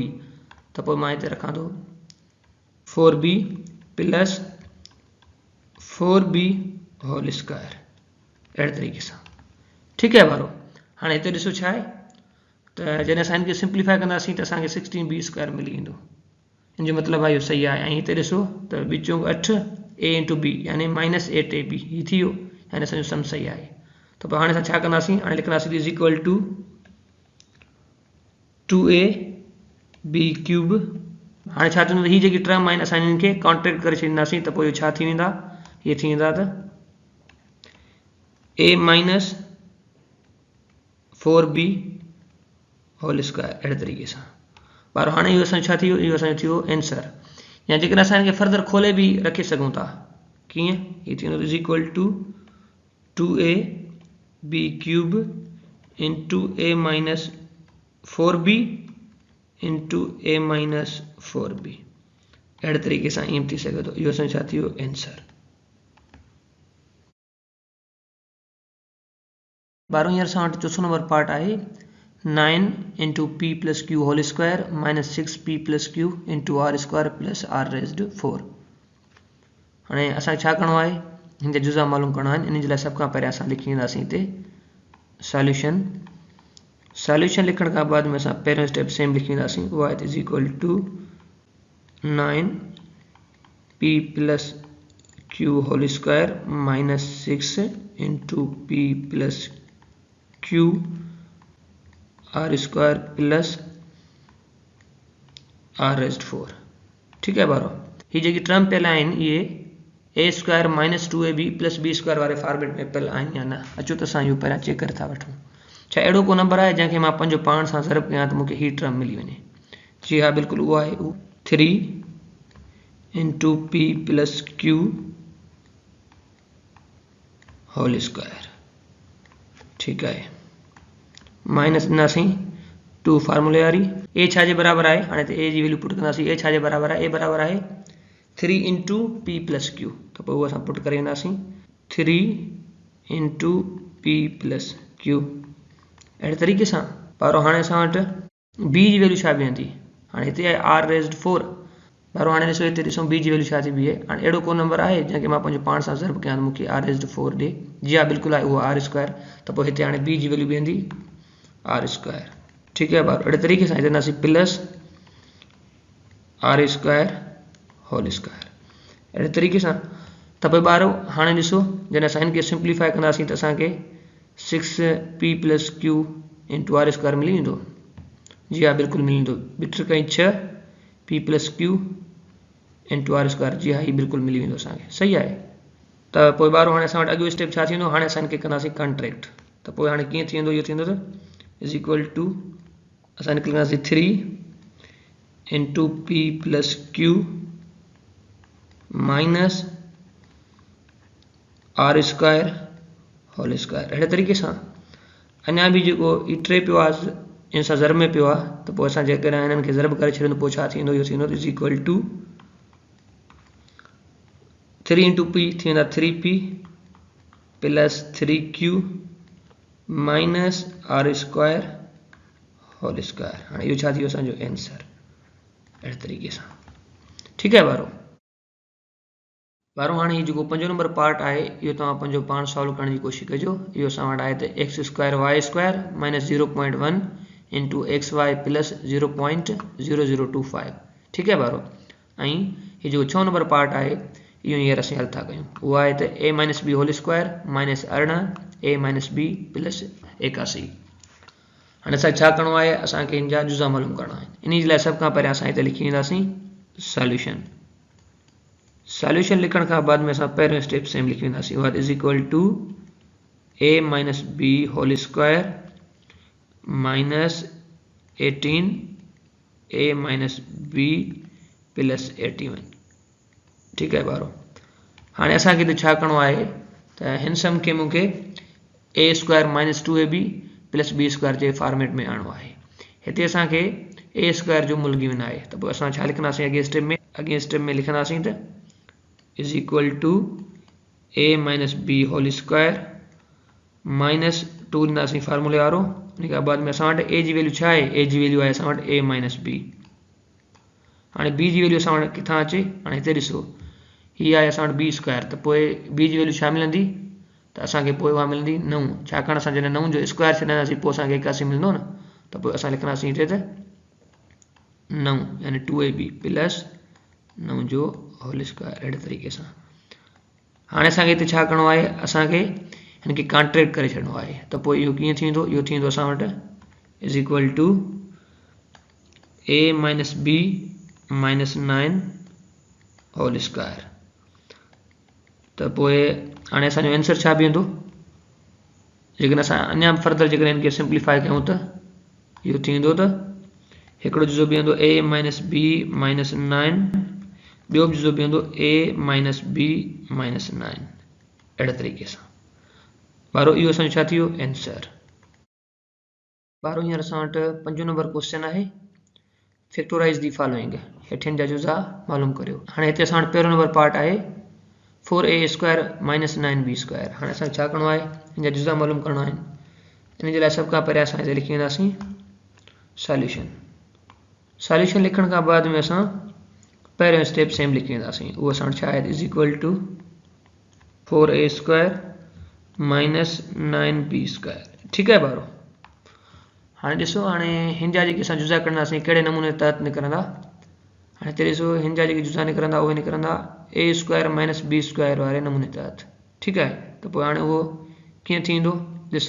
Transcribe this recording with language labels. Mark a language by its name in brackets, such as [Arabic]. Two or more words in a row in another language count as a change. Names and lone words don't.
[Sindhi] त पोइ मां हिते रखां थो [English] 4b plus 4b whole square. [Sindhi] अहिड़े तरीक़े सां ठीकु आहे भाउ। हाणे हिते ॾिसो छा आहे त जॾहिं असां हिनखे सिंप्लीफाई कंदासीं त असांखे 16b स्क्वायर मिली वेंदो। हिन जो मतिलबु आहे इहो सही आहे। ऐं हिते ॾिसो त विचो 8 a इंटू b यानी माइनस 8ab हीउ थी वियो, यानी असांजो सम सही आहे। त पोइ हाणे असां छा कंदासीं, हाणे लिखंदासीं [English] is equal to 2a b cube. [Sindhi] हाणे छा थींदो, हीअ जेकी टर्म आहिनि असां हिननि खे कॉन्ट्रेक्ट करे छॾींदासीं त पोइ इहो छा थी वेंदा, इहे थी वेंदा त [English] a minus 4b whole square. [Sindhi] अहिड़े तरीक़े सां पर हाणे इहो असांजो छा थी वियो, इहो असांजो थी वियो आंसर। या जेकॾहिं असां हिनखे फर्दर खोले बि रखे सघूं था, कीअं, हीअ थींदो [English] is equal to 2a b cube into a minus 4b into a minus 4b. [Sindhi] अहिड़े तरीक़े सां ईअं थी सघे थो, इहो असांजो छा थी वियो आंसर। ॿारहों हींअर असां वटि चोथों [English] number part [Sindhi] आहे [English] 9 into p plus q whole square minus 6p plus q into r square plus r raised 4. [Sindhi] हाणे असांखे छा करिणो आहे, हिन जा जुज़ा मालूम करणा आहिनि। इन जे लाइ सभ खां पहिरियों असां लिखी वेंदासीं हिते सॉल्यूशन। सॉल्यूशन लिखण खां बाद में असां पहिरियों [English] step same [Sindhi] लिखी वेंदासीं, [English] y is equal to 9p plus q whole square minus 6 into p plus q r square plus r raised 4. [Hindi] ठीक है [Sindhi] बारो, ही जेकी टर्म पियल आहिनि ये [English] a square minus 2ab plus b square [Sindhi] वारे फॉर्मेट में पियल आहिनि या न। अचो त असां इहो पहिरियां चेक करे था वठूं। छा अहिड़ो को नंबर आहे जंहिंखे मां पंहिंजो पाण सां ज़रब कयां त मूंखे ही टर्म मिली वञे? जी हाँ, बिल्कुलु उहो आहे [English] 3 into p plus q whole square. [Hindi] ठीक है, [Sindhi] माइनस ॾिनासीं 2 फार्मूले वारी। ए छा जे बराबर आहे, हाणे त ए जी [English] value put [Sindhi] कंदासीं। ए छा जे बराबर आहे, ए बराबर आहे [English] 3 into p plus q, [Sindhi] त पोइ उहो असां पुट करे वेंदासीं [English] 3 into p plus q. [Sindhi] अहिड़े तरीक़े सां बारो हाणे असां वटि बी जी वैल्यू छा बीहंदी, हाणे हिते आहे [English] r raised 4. [Sindhi] बारो हाणे ॾिसो हिते ॾिसूं बी जी वैल्यू छा थी बीहे। हाणे अहिड़ो को नंबर आहे जंहिंखे मां पंहिंजो पाण सां ज़रब कयां त मूंखे [English] r raised 4 [Sindhi] ॾे? जी हा, बिल्कुलु आहे, उहो [English] r square. [Sindhi] त पोइ हिते हाणे बी जी वैल्यू बीहंदी [English] r square. [Hindi] ठीक है [Sindhi] बारो, अहिड़े तरीक़े सां हिते ईंदासीं [English] plus r square whole square. [Sindhi] अहिड़े तरीक़े सां त पोइ ॿारो हाणे ॾिसो, जॾहिं असां हिनखे सिंप्लीफाई कंदासीं त असांखे [English] 6p plus q into r square [Sindhi] मिली वेंदो। जी हा, बिल्कुलु मिली वेंदो। ॿ कई [English] 6p plus q into r square. [Sindhi] जी हा, ही बिल्कुलु मिली वेंदो असांखे। सही आहे। त पोइ ॿारो हाणे असां वटि अॻियो स्टेप छा थींदो, हाणे असां हिनखे कंदासीं कॉन्ट्रैक्ट। त पोइ हाणे कीअं थी वेंदो, इहो थींदो त [English] is equal to [Sindhi] असां हिनखे कंदासीं [English] 3 into p plus q minus r square whole square. [Sindhi] अहिड़े तरीक़े सां अञा बि जेको ई टे पियो आहे इन सां ज़रब में पियो आहे, त पोइ असां जेकॾहिं हिननि खे ज़रब करे छॾियूं त पोइ छा थींदो, इहो थींदो [English] is equal to 3 into p [Sindhi] थी वेंदा [English] 3p plus 3q minus r square whole square. [Sindhi] हाणे इहो छा थी वियो असांजो आंसर। अहिड़े तरीक़े सां। [Hindi] ठीक है [Sindhi] बारो। बारो हाणे ही जेको 5 [English] number part [Sindhi] आहे इहो तव्हां पंहिंजो पाण सॉल्व करण जी कोशिशि कजो। इहो असां वटि आहे त [English] x square y square minus 0.1 into x y plus 0.0025. [Hindi] ठीक है [Sindhi] बारो। ऐं ही जेको 6 [English] number part [Sindhi] आहे इहो हींअर असीं हल था कयूं। उहो आहे त [English] a minus b whole square minus 18 a minus b plus 81. [Sindhi] हाणे असांखे छा करिणो आहे, असांखे हिन जा जुज़ा मालूम करणा आहिनि। इन जे लाइ सभ खां पहिरियों असां हिते लिखी वेंदासीं सॉल्यूशन। सॉल्यूशन लिखण खां बाद में असां पहिरियों [English] step same [Sindhi] लिखी वेंदासीं, [English] what is equal to a minus b whole square minus 18 a minus b plus 81. [Hindi] ठीक है [Sindhi] बारो। हाणे असांखे हिते छा करिणो आहे त हिन सम खे मूंखे [English] a square minus 2ab plus b square [Sindhi] जे फॉर्मेट में आणो आहे। हिते असांखे ए स्क्वायर जो मुल्क गिवन आहे, त पोइ असां छा लिखंदासीं अॻे स्टेप में लिखंदासीं त [English] is equal to a minus b whole square minus 2 [Sindhi] ॾींदासीं फार्मूले वारो। उन खां बाद में असां वटि ए जी वैल्यू छा आहे, ए जी वैल्यू आहे असां वटि [English] a minus b. [Sindhi] हाणे बी जी वैल्यू असां वटि किथां अचे, हाणे हिते ॾिसो हीअ आहे असां वटि [English] b square, [Sindhi] त पोइ बी जी वैल्यू छा मिलंदी, त असांखे पोइ उहा मिलंदी 9। छाकाणि असां जॾहिं 9 जो स्क्वायर छॾींदासीं पोइ असांखे 81 मिलंदो न, त पोइ असां लिखंदासीं हिते त 9 यानी [English] 2ab plus 9 [Sindhi] जो होल स्क्वायर। अहिड़े तरीक़े सां हाणे असांखे हिते छा करिणो आहे, असांखे हिनखे कॉन्ट्रैक्ट करे छॾिणो आहे। त पोइ इहो कीअं थींदो, इहो थींदो असां वटि [English] is equal to a minus b minus 9 whole square. [Sindhi] त पोइ हाणे असांजो आंसर छा बीहंदो, जेकॾहिं असां अञा फर्दर जेकॾहिं हिनखे सिंप्लीफाई कयूं त इहो थींदो त हिकिड़ो जुज़ो बीहंदो [English] a minus b minus 9, [Sindhi] ॿियो बि जुज़ो बीहंदो [English] a minus b minus 9. [Sindhi] अहिड़े तरीक़े सां बारो इहो असांजो छा थी वियो आंसर। बारो हींअर असां वटि 5 [English] number question [Sindhi] आहे [English] factorize the following. [Sindhi] हेठिन जा जुज़ा मालूम करियो। हाणे हिते असां वटि पहिरियों [English] number part [Sindhi] आहे [English] 4a square minus 9b square. [Sindhi] हाणे असांखे छा करिणो आहे, हिन जा जुज़ा मालूम करणा आहिनि। इन जे लाइ सभ खां पहिरियों असां हिते लिखी वेंदासीं सॉल्यूशन। सॉल्यूशन लिखण खां बाद में असां पहिरियों [English] step same [Sindhi] लिखी वेंदासीं। उहो असां वटि छा आहे, [English] is equal to 4a² minus 9b². [Sindhi] ठीकु आहे ॿारो। हाणे ॾिसो, हाणे हिन जा जेके असां जुज़ा कढंदासीं कहिड़े नमूने तहत निकिरंदा। हाणे हिते ॾिसो, हिन जा जेके जुज़ा निकिरंदा उहे निकिरंदा [English] a² minus b² [Sindhi] वारे नमूने तहत। ठीकु आहे, त पोइ हाणे उहो कीअं थींदो ॾिसो।